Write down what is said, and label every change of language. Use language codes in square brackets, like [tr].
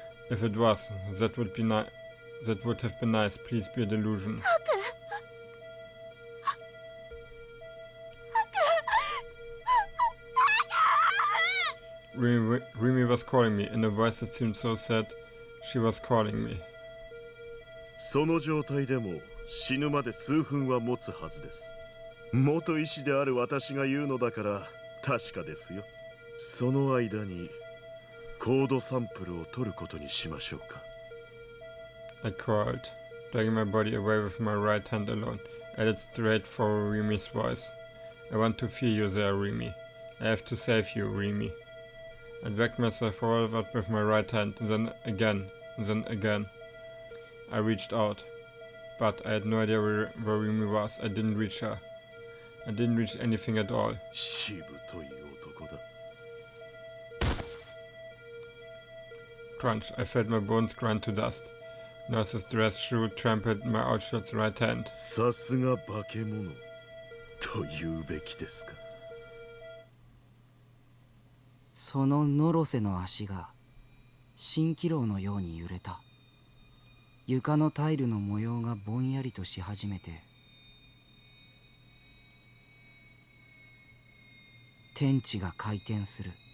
[en] If it was, that would have been nice. Please be a delusion. Remy was calling me. In a voice that seemed so sad, she was calling me. [ja] その状態でも死ぬまで数分は持つはずです。元医師である私が言うのだから確かですよ。その間にコードサンプルを取ることにしましょうか。 [en] I crawled, dragging my body away with my right hand alone. I headed straight for Remy's voice. I want to feel you there, Remy. I have to save you, Remy. I dragged myself forward with my right hand, then again. I reached out, but I had no idea where Remy was. I didn't reach her. I didn't reach anything at all. [ja] しぶとい男だ。 [en] Crunch. I felt my bones grind to dust. Nurse's dress shoe trampled my outstretched right hand. [ja] さすが化け物と言うべきですか。そのノロセの足が蜃気楼のように揺れた。床のタイルの模様がぼんやりとし始めて、天地が回転する。